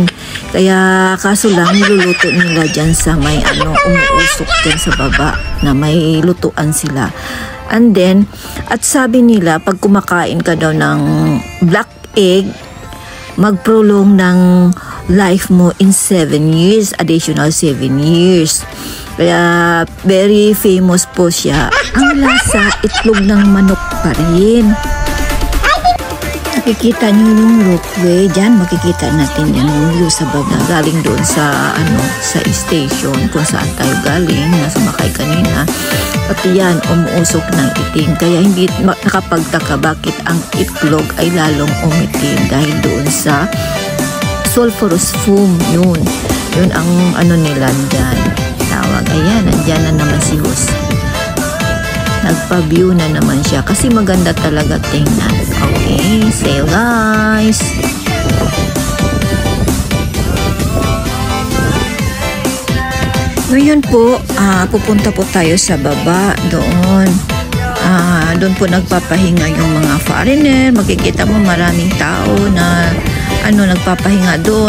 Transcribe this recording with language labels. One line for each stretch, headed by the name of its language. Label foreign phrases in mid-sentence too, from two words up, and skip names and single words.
Filipino: Kaya kaso lang niluluto nila dyan sa may umuusok dyan sa baba na may lutuan sila.
English: And then,
Filipino: at sabi nila pag kumakain ka daw ng
English: black egg,
Filipino: mag-prolong ng life mo
English: in 7 years, additional 7 years.
Filipino: Kaya
English: very famous
Filipino: po siya. Ang lasa, itlog ng manok pa rin. Makikita niyo yung ropeway dyan, makikita natin yan yung view sa baba galing doon sa sa station kung saan tayo galing, na sumakay kanina. Pati yan umuusok ng itim, kaya hindi nakapagtaka bakit ang itlog ay lalong umitim dahil doon sa
English: sulfurous fume.
Filipino: Yun ang nila dyan tawag. Ayan, nandyan na naman si Hus. Nagpa-view na naman siya kasi maganda talaga tingnan.
English: Okay, see you guys!
Filipino: Ngayon po, pupunta po tayo sa baba doon. Doon po nagpapahinga yung mga foreigner. Makikita mo maraming tao na nagpapahinga doon.